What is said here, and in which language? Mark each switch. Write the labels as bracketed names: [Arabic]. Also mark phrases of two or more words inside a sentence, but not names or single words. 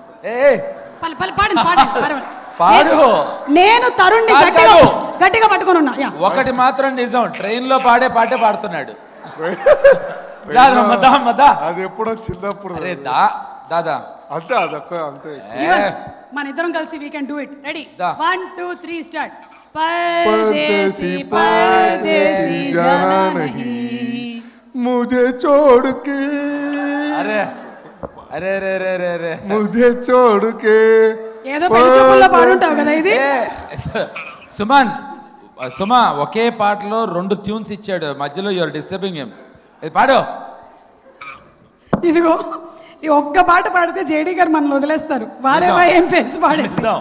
[Telugu] పాడండి. పాడు. నేను తరుణ్ గట్టిగా పట్టుకొని ఉన్నా. ఒకటి మాత్రం నిజం, ట్రైన్ లో పాడే పాటే పాడుతున్నాడు. అది ఎప్పుడో చిన్నప్పుడు. అరే దాదా అంతే, అదొక్క అంతే. మన ఇద్దరం కలిసి [English] we can do it. [Telugu] రెడీ, దా. 1 2 3 స్టార్ట్. [Hindi] परदेसी परदेसी जाना नहीं मुझे छोड़ के. అరే అరే రే రే రే రే मुझे छोड़ के. [Telugu] ఏదో పెళ్లిచూపుల్లో పాడుంటావు కదా ఇది. సుమా ఒకే పాటలో 2 ట్యూన్స్ ఇచ్చాడు, మధ్యలో [English] your disturbing him. [Telugu] పాడు. ఇదిగో ఈ ఒక్క పాట పాడితే జేడీ గారు మనల్ని వదిలేస్తారు. వారేవా ఏం ఫేస్ పాడేస్తాం.